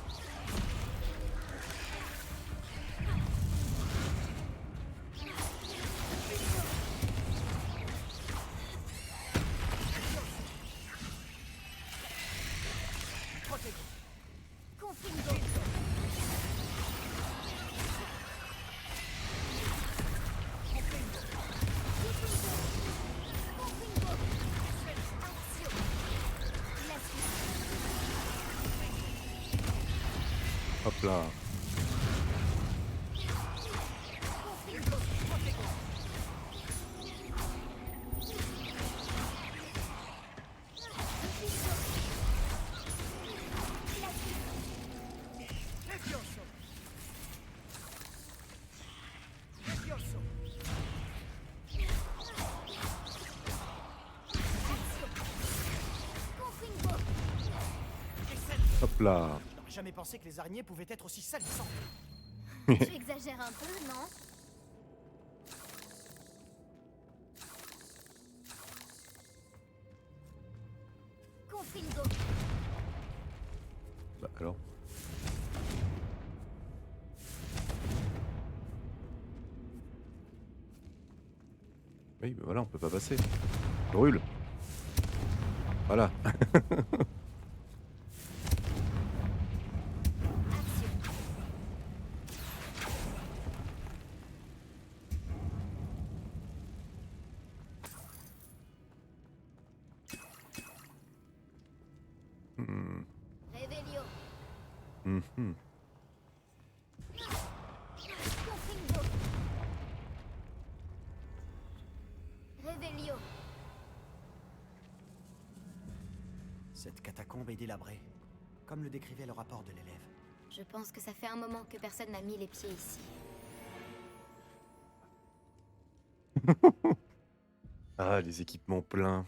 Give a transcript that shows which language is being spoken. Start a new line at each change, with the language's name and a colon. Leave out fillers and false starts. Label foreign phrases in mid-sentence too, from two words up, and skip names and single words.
French: Protego. Confringo. Confringo. Confringo. Axio. La suite. Hop là. Confringo. Protego. Levioso. Levioso. Confringo. Hop là. J'aurais jamais pensé que les araignées pouvaient être aussi salissantes. Tu exagères un peu, non? Confringo. Bah alors. Oui, bah voilà, on peut pas passer. Brûle. Voilà. Axio. Hmm. Revelio. Mhm. Confringo. Revelio. Cette catacombe est délabrée, comme le décrivait le rapport de l'élève. Je pense que ça fait un moment que personne n'a mis les pieds ici. Ah, les équipements pleins.